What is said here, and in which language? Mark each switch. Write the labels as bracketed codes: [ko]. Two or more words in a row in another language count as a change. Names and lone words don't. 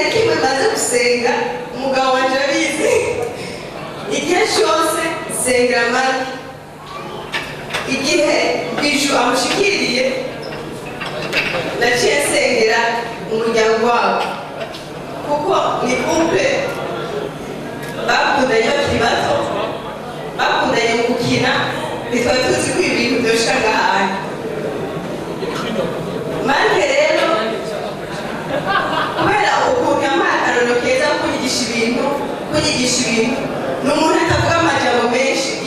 [rn] kimwe maze gusenga umugabo wanje abizi igihe cyose sengera marke igihe biju amushikiriye naciye nsengera umuryango wabo kuko ni couple bakundanye bakiri bato bakundanye mu gukina ntitwari tuzi ko ibintu byoshika ngahantu marke rero kubera ukuntu yampaye akarorero keza ko kunyigisha ibintu ni umuntu atavuga amajambo menshi iyo